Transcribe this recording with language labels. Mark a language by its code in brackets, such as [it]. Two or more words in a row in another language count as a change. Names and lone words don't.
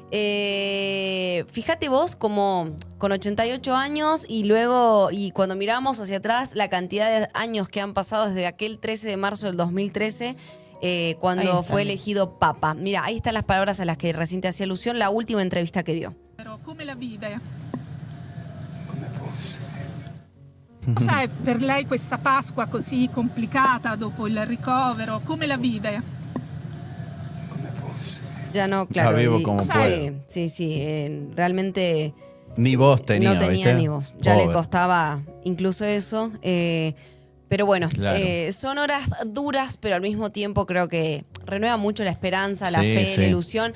[es] Fíjate vos como con 88 años y luego, y cuando miramos hacia atrás, la cantidad de años que han pasado desde aquel 13 de marzo del 2013, cuando fue elegido Papa. Mira, ahí están las palabras a las que recién te hacía alusión, la última entrevista que dio. [it] Pero come la vive? Come fosse. Cos'è per lei questa Pasqua così complicata dopo il ricovero? Come la vive? Come fosse. [es] Ya no, claro. La vivo como puedo. Sí, realmente ni voz tenía, no tenía, ¿viste? ni voz. Ya le costaba incluso eso. Pero bueno, claro. Son horas duras, pero al mismo tiempo creo que renueva mucho la esperanza, la fe, la ilusión.